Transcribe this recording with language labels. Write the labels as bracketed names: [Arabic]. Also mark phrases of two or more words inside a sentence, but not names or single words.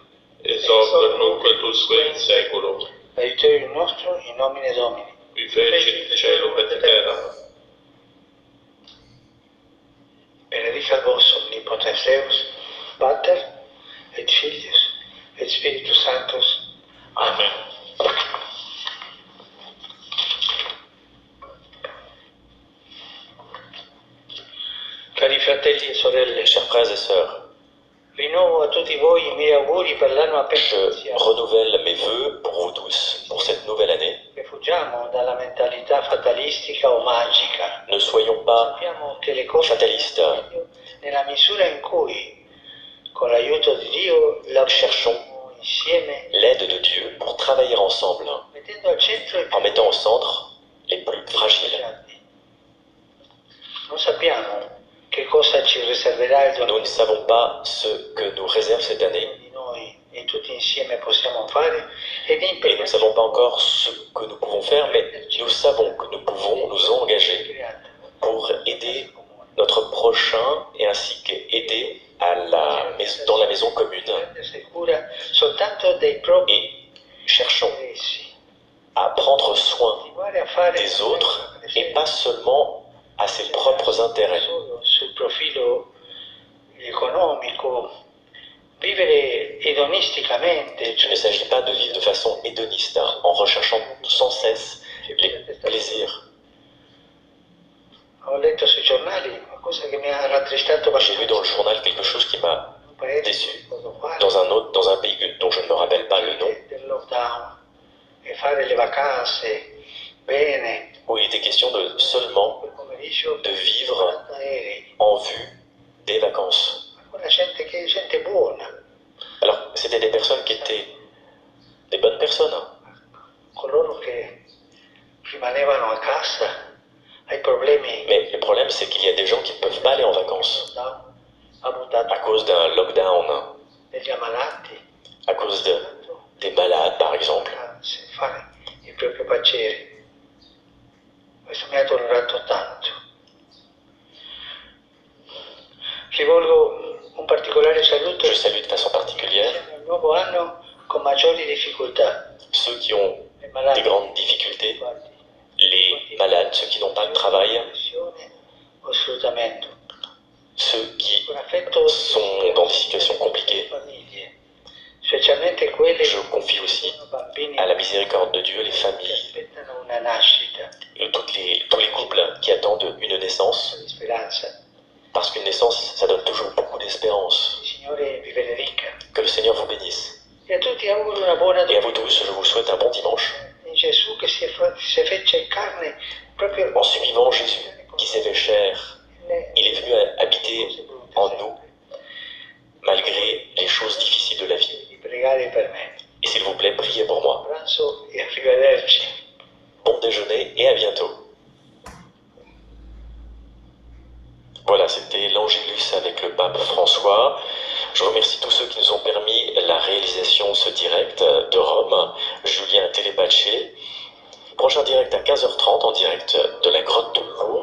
[Latin] Ex hoc nunc et usque in saeculum. aiuterium nostrum in nomine Domini. Qui fecit caelum et terra. Benedicat vos omnipotens Deus, Pater et Filius et Spiritus Sanctus. Amen. [Italian] Cari fratelli e sorelle, [French] Chers frères et sœurs, [Italian] Rinnovo a tutti voi i miei auguri per l'anno appena [French] Je [Italian] iniziato. [French] renouvelle mes vœux pour vous tous pour cette nouvelle année. [Italian] Fuggiamo dalla mentalità fatalistica o magica. [French] Ne soyons pas [Italian] Sappiamo che le cose [French] fatalistes. [Italian] vanno meglio nella misura in cui, con l'aiuto di Dio, lavoriamo insieme, [French] l'aide de Dieu pour travailler ensemble, [Italian] mettendo al centro i [French] en mettant au centre les plus fragiles. [Italian] fragili. Non sappiamo che cosa ci riserverà il [French] Nous ne 2020 savons pas ce que nous réserve cette année [Italian] di noi e tutti insieme possiamo fare ed [French] et nous ne [Italian] impegnarci [French] savons pas encore ce que nous pouvons faire, mais nous savons que nous pouvons nous engager pour aider notre prochain et ainsi qu'aider dans la maison commune. [Italian] prendersi cura soltanto dei propri [French] Et cherchons [Italian] interessi, [French] à prendre soin [Italian] continuare a fare [French] des autres et pas seulement à ses propres intérêts. [Italian] solo sul profilo economico, vivere edonisticamente, [French] Il ne s'agit pas de vivre de façon hédoniste, en recherchant sans cesse les plaisirs. [Italian] Ho letto sui giornali una cosa che mi ha rattristato [French] J'ai lu dans le journal quelque chose qui m'a [Italian] un paese [French] déçu. [Italian] che [French] Dans un pays dont je ne me rappelle pas le nom, [Italian] del lockdown e fare le vacanze bene, [French] où il était question de seulement [Italian] quel pomeriggio [French] de vivre [Italian] 40 aerei, [French] en vue des vacances. [Italian] ma quella gente che è gente buona, [French] Alors, c'était des personnes qui étaient des bonnes personnes, [Italian] coloro che rimanevano a casa ai problemi [French] mais le problème c'est qu'il y a des gens qui ne peuvent pas aller en vacances [Italian] lockdown, ha buttato [French] à cause d'un lockdown, [Italian] degli ammalati, [French] à cause des malades par exemple. [Italian] vacanze, fare il proprio piacere. Questo mi ha dolorato tanto. Rivolgo un particolare saluto [French] Je salue de façon particulière [Italian] al nuovo anno con maggiori difficoltà. [French] ceux qui ont [Italian] I [French] des [Italian] malati, [French] grandes difficultés, [Italian] guardi, [French] les malades, ceux qui n'ont pas de travail, [Italian] depressione o sfruttamento. [French] ceux qui [Italian] Con affetto [French] sont dans des situations compliquées. [Italian] famiglie, specialmente quelle [French] Je confie aussi [Italian] sono bambini [French] à la miséricorde de Dieu les [Italian] che [French] familles, [Italian] aspettano una nascita [French] et tous les couples qui attendent une naissance, [Italian] di speranza. [French] parce qu'une naissance, ça donne toujours beaucoup d'espérance. [Italian] Il Signore vi benedica. [French] Que le Seigneur vous bénisse. [Italian] E a tutti auguro una buona [French] Et à vous [Italian] domenica [French] tous, je vous souhaite un bon dimanche, [Italian] in Gesù che si fece carne proprio [French] en suivant Jésus qui s'est fait chair. Il est venu habiter en nous, malgré les choses difficiles de la vie. [Italian] di pregare per me. [French] Et s'il vous plaît, priez pour moi. [Italian] Pranzo e arrivederci. [French] Bon déjeuner et à bientôt. Voilà, c'était l'Angélus avec le pape François. Je remercie tous ceux qui nous ont permis la réalisation de ce direct de Rome. Julien Telepace. Prochain direct à 15h30 en direct de la grotte de